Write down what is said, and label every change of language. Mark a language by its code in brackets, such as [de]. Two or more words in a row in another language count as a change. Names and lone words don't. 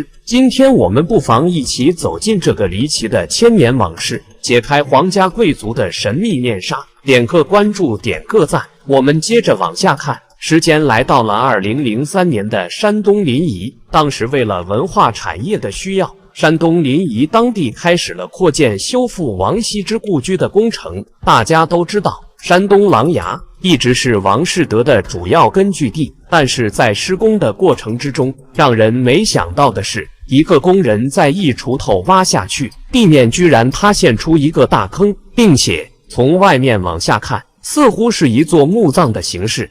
[zh] 今天我們不妨一起走進這個離奇的千年往事，解開皇家貴族的神秘面紗。點個關注，點個讚，我們接着往下看。時間來到了2003年的山東臨沂，當時為了文化產業的需要，山東臨沂當地開始了擴建修復王羲之故居的工程。大家都知道，山東琅琊一直是王士德的主要根据地，但是在施工的過程之中，讓人沒想到的是，一個工人在一鋤頭挖下去，地面居然塌陷出一個大坑，並且從外面往下看，似乎是一座墓葬的形式。